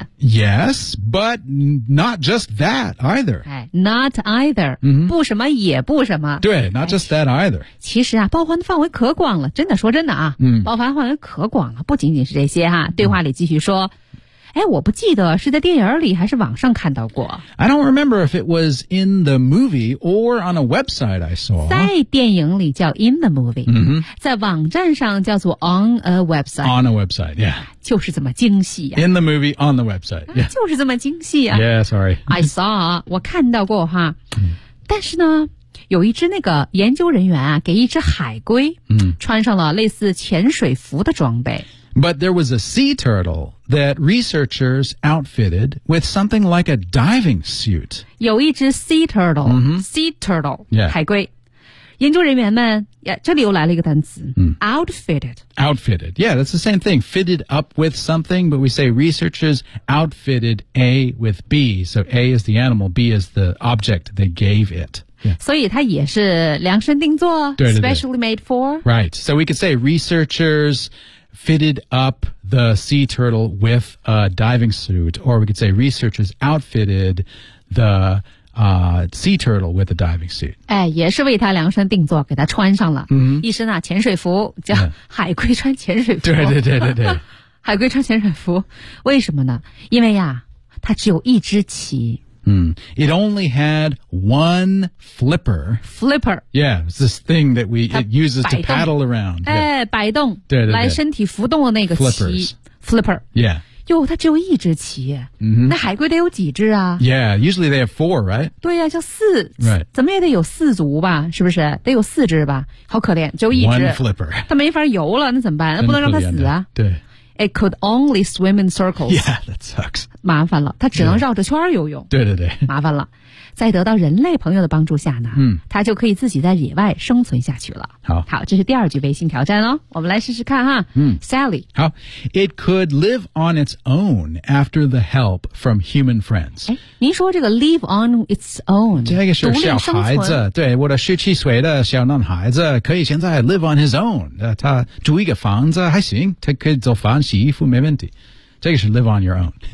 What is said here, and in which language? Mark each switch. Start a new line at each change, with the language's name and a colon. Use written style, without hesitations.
English: Yes, but not just that either. Not either.、
Chinese: 不什么也不什么。
English: 对 not just that either.
Chinese: 其实啊包含范围可广了真的说真的啊、包含范围可广了不仅仅是这些哈、对话里继续说。哎我不记得是在电影里还是网上看到过。
English: I don't remember if it was in the movie or on a website I saw.
Chinese: 在电影里叫
English: in the movie,、
Chinese: 在网站上叫做
English: on a website. On a website, yeah.
Chinese: 就是这么精细啊。
English: In the movie, on the website, yeah.
Chinese: 就是这么精细啊。
English: Yeah, sorry. I saw,
Chinese: 我看到过哈。但是呢有一只那个研究人员啊给一只海龟穿上了类似潜水服的装备。
English: But there was a sea turtle that researchers outfitted with something like a diving suit.
Chinese: 有一只 sea turtle,、sea turtle,、海龟。研究人员们这里又来了一个单词、outfitted.
English: Outfitted. Yeah, that's the same thing. Fitted up with something, but we say researchers outfitted A with B. So A is the animal, B is the object they gave it. Yeah.
Chinese: 所以它也是量身定做
English: specially made for. Right. So we could say researchers fitted up the sea turtle with a diving suit, or we could say researchers outfitted the、sea turtle with a diving suit.
Chinese: 哎，也是为它量身定做，给它穿上了、一身啊潜水服，叫海龟穿潜水服。对对对对对，海龟穿潜水服，为什么呢？因为呀，它只有一只鳍。
English: It only had one flipper. Flipper. Yeah, it's this thing that it uses to paddle around.
Chinese: 哎、摆动对对对来身体浮动的那个鳍。Flipper.
English: Yeah.
Chinese: 哟它只有一只鳍、那海龟得有几只啊
English: Yeah, usually they have four, right?
Chinese: 对呀、叫四。
English: Right.
Chinese: 怎么也得有四足吧是不是得有四只吧好可怜只有一只。
English: One flipper.
Chinese: 它没法游了那怎么办那不能让它死啊。对。
English: It could only swim in circles. Yeah, that sucks.
Chinese: 麻烦了，它只能绕着圈游泳。对对对，麻烦了。在得到人类朋友的帮助下呢，它就可以自己在野外生存下去了。好，好，这是第二句微信挑战哦，我们来试试看哈。 Sally.
English: 好 ，It could live on its own after the help from human friends.
Chinese: 哎，您说这个 live on its own，这个是小孩子，对，我的十七岁的小男孩子可以现在
English: live on his own，
Chinese: 他住一个房子还行，他可以做饭、洗衣服没问题。这个是
English: live on your own。